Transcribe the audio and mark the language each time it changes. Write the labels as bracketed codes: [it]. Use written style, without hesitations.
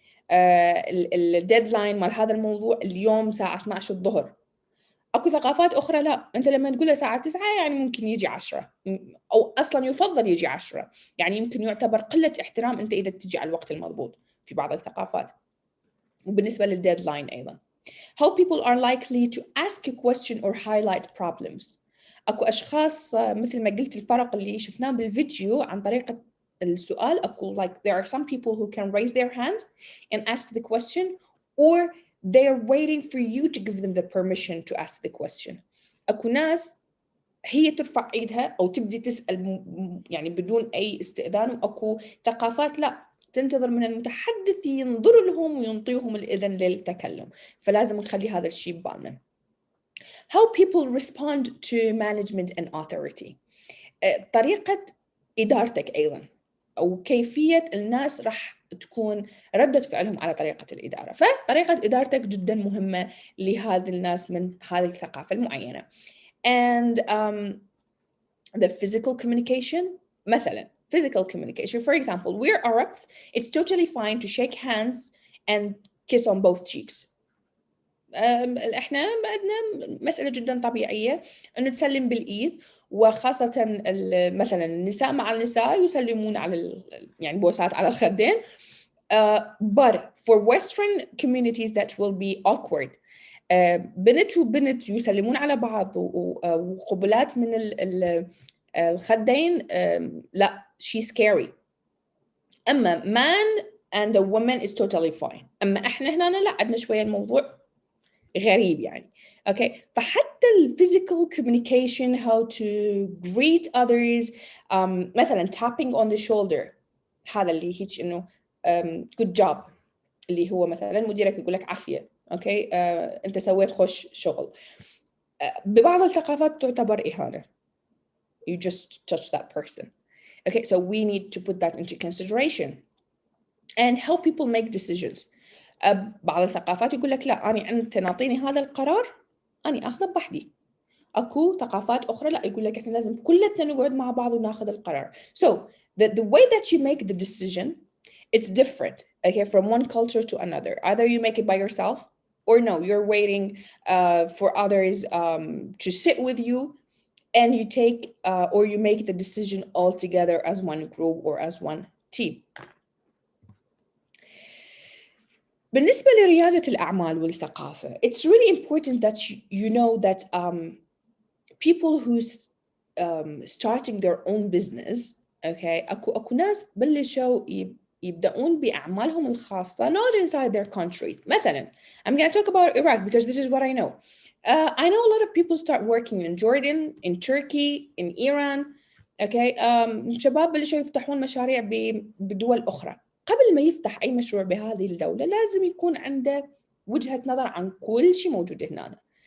[ar] الديدلاين مال هذا الموضوع اليوم الساعة 12 الظهر. اكو ثقافات اخرى لا، انت لما تقول له الساعه 9 يعني ممكن يجي 10، او اصلا يفضل يجي 10، يعني يمكن يعتبر قله احترام انت اذا تجي على الوقت المضبوط في بعض الثقافات. وبالنسبه للديدلاين ايضا. [en] How people are likely to ask a question or highlight problems. [ar] اكو اشخاص مثل ما قلت الفرق اللي شفناه بالفيديو عن طريقه السؤال. [en] اكو like there are some people who can raise their hand and ask the question, or they're waiting for you to give them the permission to ask the question. [ar] أكو ناس هي ترفع ايدها أو تبدي تسأل يعني بدون أي استئذان، وأكو ثقافات لا، تنتظر من المتحدث ينظر لهم وينطيهم الإذن للتكلم. فلازم نخلي هذا الشيء ببالنا. [en] How people respond to management and authority. [ar] طريقة إدارتك أيضا، أو كيفية الناس راح تكون ردة فعلهم على طريقة الإدارة. فطريقة إدارتك جدا مهمة لهذه الناس من هذه الثقافة المعينة. [en] And the physical communication. مثلا physical communication. For example, we're Arabs. It's totally fine to shake hands and kiss on both cheeks. [ar] احنا عندنا مسألة جدا طبيعية انه تسلم بالإيد، وخاصة مثلا النساء مع النساء يسلمون على يعني بوسات على الخدين. [en] But for Western communities that will be awkward. [ar] بنت وبنت يسلمون على بعض وقبلات من الخدين، لا [en] she's scary. أما man and a woman is totally fine. [ar] أما إحنا هنا لا، عندنا شوية الموضوع غريب يعني. [en] Okay. [ar] فحتى physical communication, [en] how to greet others, [ar] مثلا [en] tapping on the shoulder، [ar] هذا اللي هيك إنه [en] good job، [ar] اللي هو مثلا مديرك يقول لك عافية، okay. أنت سويت خوش شغل. ببعض الثقافات تعتبر إهانة. [en] You just touch that person. Okay, so we need to put that into consideration. And how people make decisions. [ar] بعض الثقافات يقول لك لا، أنت نعطيني هذا القرار أنا أخذه بوحدي. أكو ثقافات أخرى لا، يقول لك إحنا لازم كلنا نقعد مع بعض وناخذ القرار. [en] So the way that you make the decision, it's different, okay, from one culture to another. Either you make it by yourself, or no, you're waiting for others to sit with you, and you take or you make the decision all together as one group or as one team. [ar] بالنسبة لريادة الأعمال والثقافة, [en] it's really important that you know that people who's starting their own business, okay, [ar] أكو ناس بلشوا يبدأون بأعمالهم الخاصة [en] not inside their country. مثلا, I'm going to talk about Iraq because this is what I know. I know a lot of people start working in Jordan, in Turkey, in Iran, okay. [ar] شباب بلشوا يفتحون مشاريع بدول أخرى. قبل ما يفتح أي مشروع بهذه الدولة لازم يكون عنده وجهة نظر عن كل شيء موجود هنا.